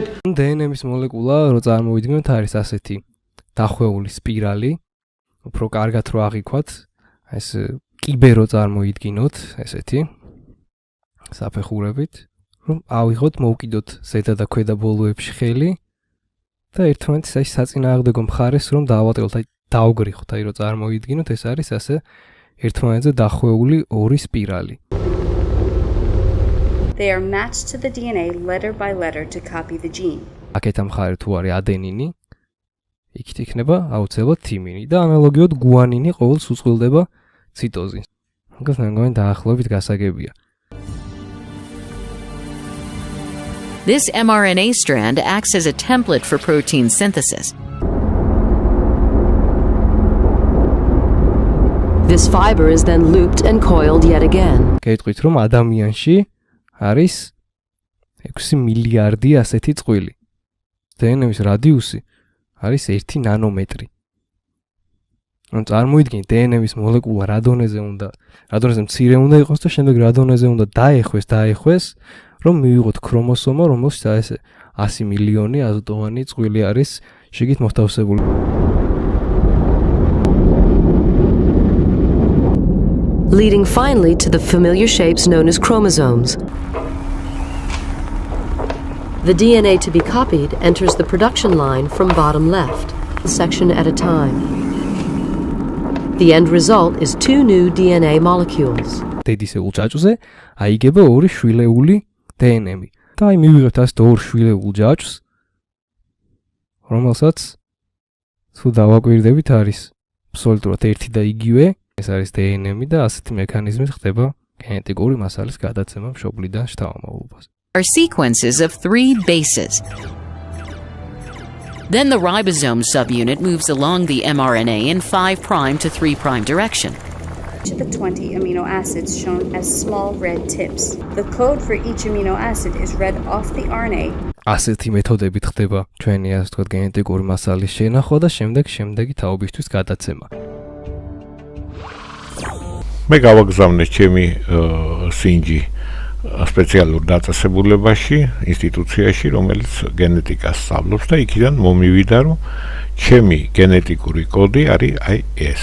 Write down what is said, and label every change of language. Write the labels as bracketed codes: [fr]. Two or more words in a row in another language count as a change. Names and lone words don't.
[ka] დნმ-ის მოლეკულა რო წარმოვიდგინოთ არის ასეთი დახვეული სპირალი, უფრო კარგად რო აღიქვათ, ეს კიბე რო წარმოიდგინოთ, ესეთი საფეხურებით, რომ ავიღოთ, მოვკიდოთ ზედა და ქვედა ბოლოებში ხელი და ერთმანეთის აი საწინააღმდეგო მხარეს რომ დავატყოთ, აი დავგრიხოთ, აი რო წარმოიდგინოთ, ეს არის ასე ერთმანეთზე დახვეული ორი სპირალი. [en] They are matched to the DNA letter by letter to copy the gene. [ka] აკეთა მხარე თუ არის ადენინი, იქით იქნება აუცილებლად თიმინი და ანალოგიოდ გუანინი ყოველს უწყვილდება ციტოზის. მაგას მეგონი დაახლოებით გასაგებია. [en] This mRNA strand acts as a template for protein synthesis. This fiber is then looped and coiled yet again. [ka] გეტყვით რომ ადამიანში არის 6 მილიარდი ასეთი წყვილი. დნმ-ის რადიუსი არის 1 ნანომეტრი. რომ წარმოიდგინეთ დნმ-ის მოლეკულა რა დონეზე მცირე უნდა იყოს და შემდეგ რა დონეზე უნდა დაეხვეს, რომ მივიღოთ ქრომოსომა, რომელშიც ეს 100 მილიონი აზოტოვანი წყვილი არის შიგით მოთავსებული. [en] Leading finally to the familiar shapes known as chromosomes. The DNA to be copied enters the production line from bottom left, a section at a time. The end result is 2 new DNA molecules. [ka] დედისეულ ჭაჭვზე აიგება ორი შვილეული დნმ-ი. და აი მივიღებთ ასეთ ორ შვილეულ ჭაჭვს, რომელსაც თუ დავაკვირდებით არის აბსოლუტურად ერთი და იგივე, ეს არის დნმ-ი და ასეთი მექანიზმით ხდება გენეტიკური მასალის გადაცემა მშობლიდან შთამომავლობას. [en] Are sequences of 3 bases. Then the ribosome subunit moves along the mRNA in 5' to 3' direction. Each of the 20 amino acids shown as small red tips. The code for each amino acid is read off the RNA. [ka] ასეთი მეთოდებით ხდება ჩვენი ასე ვთქვათ გენეტიკური მასალის შენახვა და შემდეგი თაობისთვის გადაცემა. მე გავაგზავნე ჩემი სინჯი სპეციალურ დაწესებულებაში, ინსტიტუციაში, რომელიც გენეტიკას სწავლობს და იქიდან მომივიდა, რომ ჩემი გენეტიკური კოდი არის აი ეს.